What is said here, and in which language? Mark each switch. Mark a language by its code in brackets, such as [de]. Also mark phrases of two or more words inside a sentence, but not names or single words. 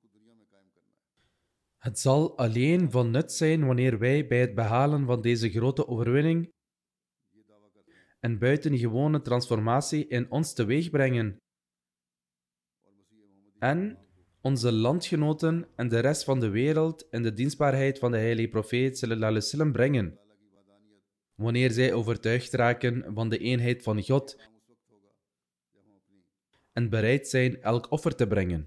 [nl] Het zal alleen van nut zijn wanneer wij bij het behalen van deze grote overwinning een buitengewone transformatie in ons teweeg brengen en onze landgenoten en de rest van de wereld in de dienstbaarheid van de heilige profeet [ar] صلى الله عليه وسلم [nl] brengen. Wanneer zij overtuigd raken van de eenheid van God en bereid zijn elk offer te brengen.